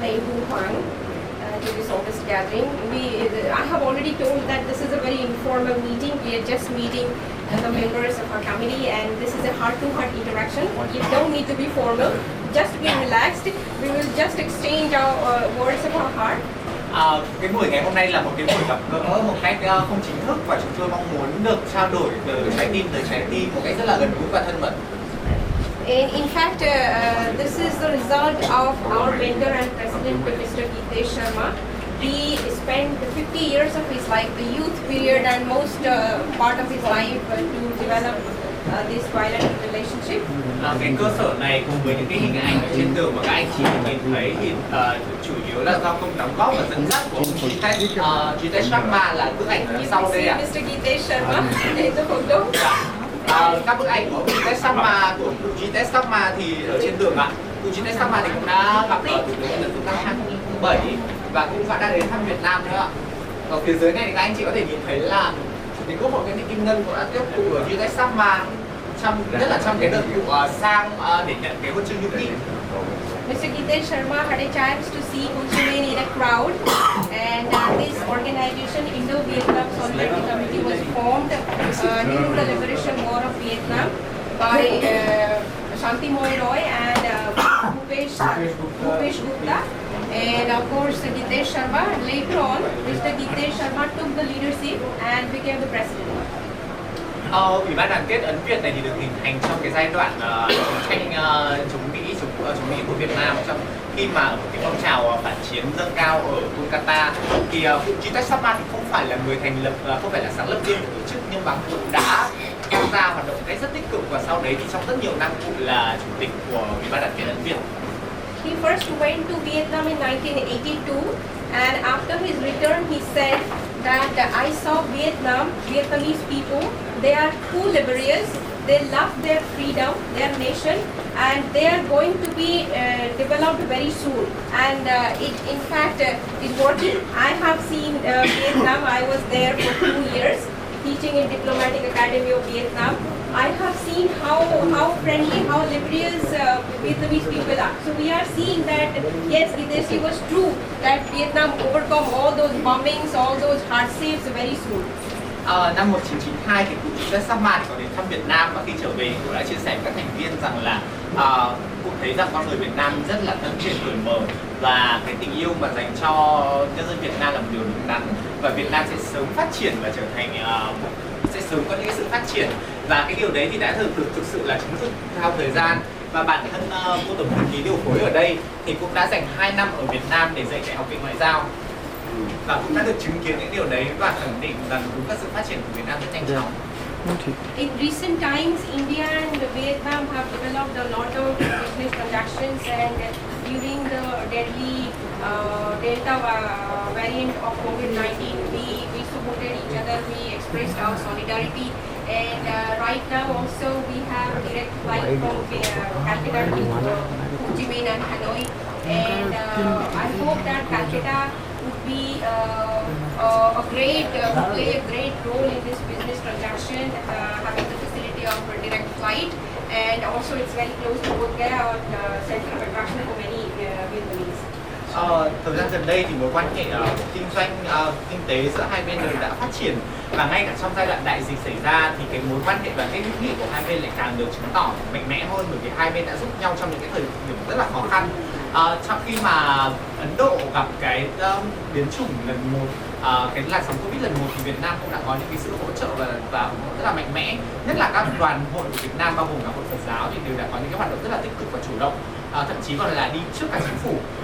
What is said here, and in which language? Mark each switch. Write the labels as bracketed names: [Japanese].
[English] Nehru Hoang to this August gathering. I have already told that this is a very informal meeting. We are just meeting the members of our committee, and this is a heart-to-heart interaction. You don't need to be formal. Just be relaxed. We will just exchange our words of our heart. [Vietnamese] Cái buổi ngày hôm nay là một cái buổi gặp gỡ một cách không chính thức, và chúng tôi mong muốn được trao đổi từ trái tim tới trái tim một cách rất là gần gũi và thân mật. [English] And in fact, this is the result of our mentor and president, Mr. Gitesh Sharma. He spent 50 years of his life, the youth period and most part of his life to develop this bilateral relationship. [Vietnamese] Cái cơ sở này cùng với những cái hình ảnh ở trên tường mà các anh chị nhìn thấy thì chủ yếu là do công đóng góp và dẫn dắt của ông Gitesh Sharma, là bức ảnh phía sau đây ạ. [English] Mr. Gitesh Sharma in the photo. [Vietnamese] Các bức ảnh của Gitesh Sharma thì ở trên tường ạ. Gitesh Sharma thì cũng đã gặp ở Thủ tướng lần thứ 2007 và cũng đã đến thăm Việt Nam nữa ạ. Ở phía dưới này thì các anh chị có thể nhìn thấy là Chủ tịch Quốc hội Nguyễn Thị Kim Ngân cũng đã tiếp thụ ở Gitesh Sharma nhất là trong cái đợt vụ sang để nhận cái huân chương hữu nghị. [English] Mr. Gitesh Sharma had a chance to see Ho Chi Minh in a crowd, and this organization, Indo-Vietnam Solidarity Committee, was formed during the Liberation War of Vietnam by Shanti Moy Roy and Bhupesh Gupta. And of course, Gitesh Sharma. Later on, Mr. Gitesh Sharma took the leadership and became the president. [Vietnamese] Ủy ban đoàn kết Ấn Việt này thì được hình thành trong cái giai đoạn chiến tranh chống Mỹ của Việt Nam, trong khi mà ở cái phong trào phản chiến dâng cao ở Kolkata thì Gitesh Sharma thì không phải là người thành lập, không phải là sáng lập riêng của tổ chức, nhưng mà cụ đã tham gia hoạt động một cách rất tích cực, và sau đấy thì trong rất nhiều năm cụ là chủ tịch của Ủy ban đoàn kết Ấn Việt. [English] He first went to Vietnam in 1982, and after his return he said that I saw Vietnamese people, they are too laborious, they love their freedom, their nation, and they are going to be developed very soon. And it in fact is working. I have seen Vietnam. I was there for 2 years teaching in Diplomatic Academy of Vietnam. I have seen how friendly, how laborious Vietnamese people are. So we are seeing that yes, it was true that Vietnam overcome all those bombings, all those hardships very soon. [Vietnamese] Năm 1992 thì cụ Gitesh Sharma có đến thăm Việt Nam, và khi trở về cụ đã chia sẻ với các thành viên rằng là cụ thấy rằng con người Việt Nam rất là thân thiện, cởi mở, và cái tình yêu mà dành cho nhân dân Việt Nam là một điều đúng đắn, và Việt Nam sẽ sớm phát triển và trở thành sẽ sớm có những cái sự phát triển, và cái điều đấy thì đã thực sự là chứng thực theo thời gian. Và bản thân cô tổng thư ký điều phối ở đây thì cũng đã dành 2 năm ở Việt Nam để dạy tại Học viện Ngoại giao, và cũng đã được chứng kiến những điều đấy và khẳng định rằng đúng các sự phát triển của Việt Nam rất nhanh chóng. [English] In recent times, India and Vietnam have developed a lot of business transactions, and during the deadly Delta variant of COVID-19, we supported each other, we expressed our solidarity, and right now also we have a direct flight from Calcutta to Ho Chi Minh and Hanoi, and I hope that Calcutta would be play a great role in this business transaction, having the facility of a direct flight, and also it's very close to Bodh Gaya, center of attraction for many Vietnamese. [Vietnamese] Thời gian gần đây thì mối quan hệ kinh doanh, kinh tế giữa hai bên đều đã phát triển, và ngay cả trong giai đoạn đại dịch xảy ra thì cái mối quan hệ đoàn kết hữu nghị của hai bên lại càng được chứng tỏ mạnh mẽ hơn, bởi vì hai bên đã giúp nhau trong những cái thời điểm rất là khó khăn. Trong khi mà Ấn Độ gặp cái biến chủng lần 1, cái làn sóng Covid lần 1, thì Việt Nam cũng đã có những cái sự hỗ trợ và ủng hộ rất là mạnh mẽ, nhất là các đoàn hội của Việt Nam bao gồm cả hội Phật giáo thì đều đã có những cái hoạt động rất là tích cực và chủ động, thậm chí còn là đi trước cả chính phủ.